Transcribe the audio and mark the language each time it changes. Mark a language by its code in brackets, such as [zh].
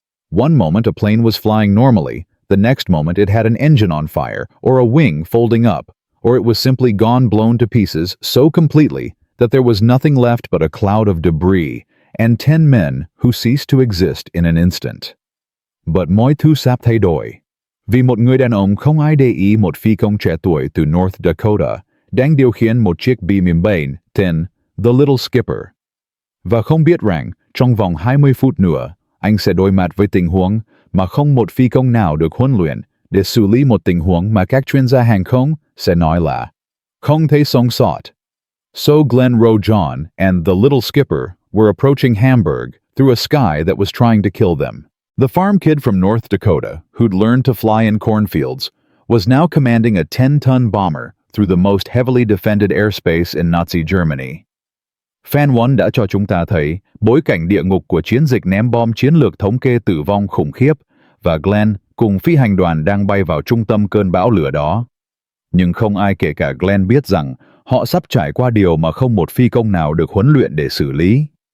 [en] One moment a plane was flying normally, the next moment it had an engine on fire, or a wing folding up, or it was simply blown to pieces so completely that there was nothing left but a cloud of debris, and 10 men who ceased to exist in an instant. But [vi] mọi thứ sắp thay đổi. Vì một người đàn ông không ai để ý một phi công trẻ tuổi từ North Dakota đang điều khiển một chiếc B-17 tên The Little Skipper. Và không biết rằng, trong vòng 20 phút nữa, anh sẽ đối mặt với tình huống mà không một phi công nào được huấn luyện để xử lý một tình huống mà các chuyên gia hàng không sẽ nói là không thể sống sót. [en] So Glenn Rojohn and the Little Skipper were approaching Hamburg through a sky that was trying to kill them. The farm kid from North Dakota, who'd learned to fly in cornfields, was now commanding a 10-ton bomber through the most heavily defended airspace in Nazi Germany. [vi] Fan 1 đã cho chúng ta thấy bối cảnh địa ngục của chiến dịch ném bom chiến lược thống kê tử vong khủng khiếp, và Glenn cùng phi hành đoàn đang bay vào trung tâm cơn bão lửa đó. Nhưng không ai kể cả Glenn biết rằng họ sắp trải qua điều mà không một phi công nào được huấn luyện để xử lý.